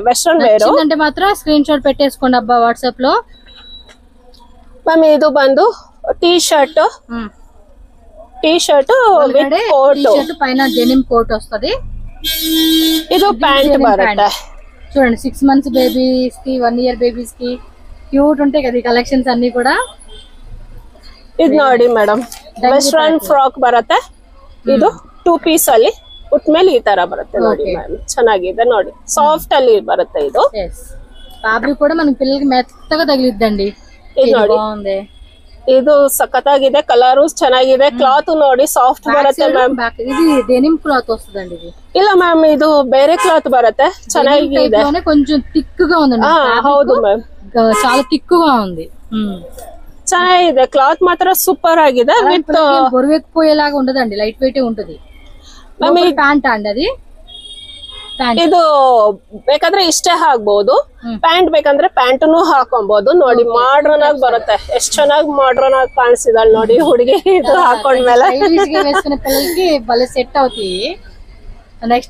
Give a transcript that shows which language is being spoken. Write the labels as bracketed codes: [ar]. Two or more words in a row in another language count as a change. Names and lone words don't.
[en] western wear [te] అంటే మాత్రం స్క్రీన్ షాట్ పెట్టేసుకోండి అబ్బా వాట్సాప్ లో. మ్యామ్ ఇది ಬಂದು [en] T-shirt with coat, [te] పైన [en] denim coat [te] వస్తది. ఇది ప్యాంట్ బರುತ್ತೆ. చూడండి, 6 months బేబీస్ కి, 1 year బేబీస్ కి క్యూట్ ఉంటాయి కదా ఈ కలెక్షన్స్ అన్ని కూడా. [kn] ಇದು ನೋಡಿ ಮೇಡಮ್, [en] western frock [kn] ಬರುತ್ತೆ. ಇದು 2 piece ಅಲ್ಲಿ ಉಟ್ ಮೇಲೆ ಈ ತರ ಬರುತ್ತೆ ನೋಡಿ ಮ್ಯಾಮ್. ಚೆನ್ನಾಗಿದೆ ನೋಡಿ, ಸಾಫ್ಟ್ ಅಲ್ಲಿ ಬರುತ್ತೆ. ಇದು [te] ಫ್ಯಾಬ್ರಿಕ್ కూడా మన పిల్లలకి మెత్తగా తగిలిద్దండి. [kn] ಇದು ನೋಡಿ, ಇದು ಸಖತ್ತಾಗಿದೆ, ಕಲರ್ ಚೆನ್ನಾಗಿದೆ, ಕ್ಲಾತ್ ನೋಡಿ ಸಾಫ್ಟ್ ಬರುತ್ತೆ ಮ್ಯಾಮ್. [te] ఇది [en] denim cloth [te] వస్తుందండి. ఇది [kn] ಇಲ್ಲ ಮ್ಯಾಮ್, ಇದು ಬೇರೆ ಕ್ಲಾತ್ ಬರುತ್ತೆ, ಚೆನ್ನಾಗಿದೆ. [te] కొంచెం థిక్ గా ఉందండి. [kn] ಹೌದು ಮ್ಯಾಮ್, [te] చాలా థిక్ గా ఉంది. [kn] ಚೆನ್ನಾಗಿದೆ, ಕ್ಲಾತ್ ಮಾತ್ರ ಸೂಪರ್ ಆಗಿದೆ. ವಿತ್ [te] బొరువెక్కిపోయేలాగా ఉండదండి, [en] light weight [te] ఉంటది. ప్యాంట్ అండి అది. [kn] ಇದು ಬೇಕಾದ್ರೆ ಇಷ್ಟೇ ಹಾಕ್ಬಹುದು, ಪ್ಯಾಂಟ್ ಬೇಕಂದ್ರೆ ಪ್ಯಾಂಟ್ನು ಹಾಕೊಬಹುದು. ನೋಡಿ, ಮಾಡ್ರನ್ ಆಗಿ ಬರುತ್ತೆ. ಎಷ್ಟ್ ಚೆನ್ನಾಗಿ ಮಾಡ್ರನ್ ಆಗಿ ಕಾಣಿಸಿದಾಳ್ ನೋಡಿ ಹುಡುಗಿ ಇದು ಹಾಕೊಂಡ್ಮೇಲೆ. [te] ಸೆಟ್ అవుతాయి. ನೆಕ್ಸ್ಟ್